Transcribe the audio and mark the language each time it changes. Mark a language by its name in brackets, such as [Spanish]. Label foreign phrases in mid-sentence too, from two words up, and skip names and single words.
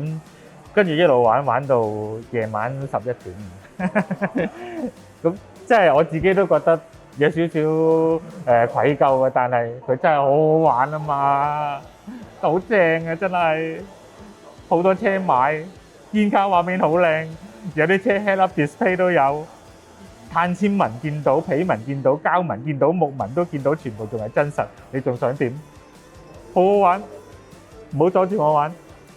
[Cantonese] 咁跟住一路玩到夜晚11點。咁即係我自己都覺得有少少愧疚嘅，但係佢真係好好玩啊嘛，好正啊！真係好多車買，顯卡畫面好靚，有啲車 [English] head up display [Cantonese] 都有，碳纖紋見到，皮紋見到，膠紋見到，木紋都見到，全部仲係真實，你仲想點？好好玩，唔好阻住我玩。